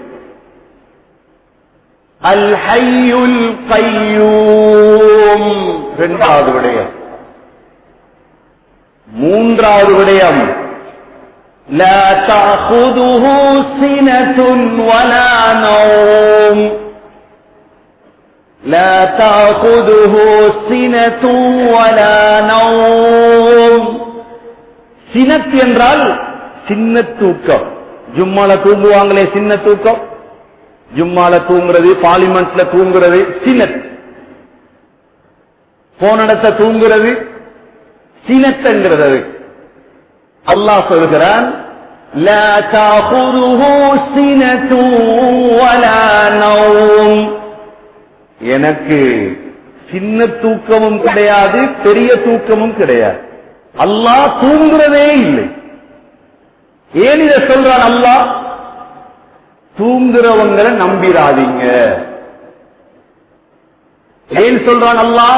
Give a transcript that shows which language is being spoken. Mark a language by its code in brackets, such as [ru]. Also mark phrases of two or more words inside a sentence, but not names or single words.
[ar] الحي القيوم [ta] 2வது விடயம். 3வது விடயம் [ar] لا تأخذه سنة ولا نوم. لا تأخذه سنة ولا نوم. [ta] சினத் என்றால் சின்ன தூக்கம். ஜும்மால தூங்குவாங்களே சின்ன தூக்கம். ஜும்மால தூங்குறது, பார்லிமெண்ட்ல தூங்குறது சினத். போனடத்த தூங்குறது சினத்ங்கிறது. அல்லாஹ் சொல்கிறான், [ar] لا تأخذه سنة ولا نوم. [ta] எனக்கு சின்ன தூக்கமும் கிடையாது, பெரிய தூக்கமும் கிடையாது. அல்லாஹ் தூங்குறதே இல்லை. ஏன் இதை சொல்றான் அல்லாஹ்? தூங்குறவங்களை நம்பிராதீங்க. ஏன் சொல்றான் அல்லாஹ்?